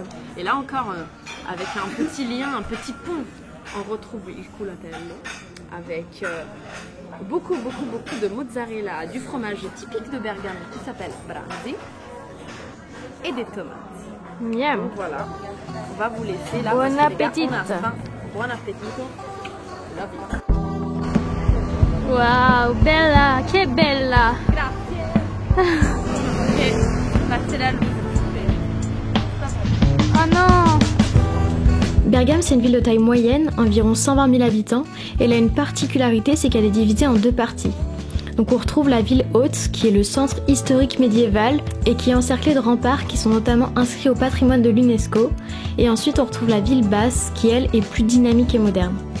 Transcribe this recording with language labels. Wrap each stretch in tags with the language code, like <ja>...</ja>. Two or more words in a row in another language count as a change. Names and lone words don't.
<fr>Et là encore, avec un petit lien, un petit pont, on retrouve</fr> <it>il culatello</it> <fr>avec beaucoup de mozzarella, du fromage typique de Bergame qui s'appelle Branzi et des tomates. Miam. Donc voilà, on va vous laisser là. Bon appétit. Bon appétit.</fr> <en>Love you.</en> <it>Wow, bella, che bella. Grazie. Grazie la luce.</it> <fr>Oh non. Bergame, c'est une ville de taille moyenne, environ 120 000 habitants, et elle a une particularité, c'est qu'elle est divisée en deux parties. Donc on retrouve la ville haute, qui est le centre historique médiéval et qui est encerclée de remparts qui sont notamment inscrits au patrimoine de l'UNESCO. Et ensuite on retrouve la ville basse, qui elle est plus dynamique et moderne.</fr>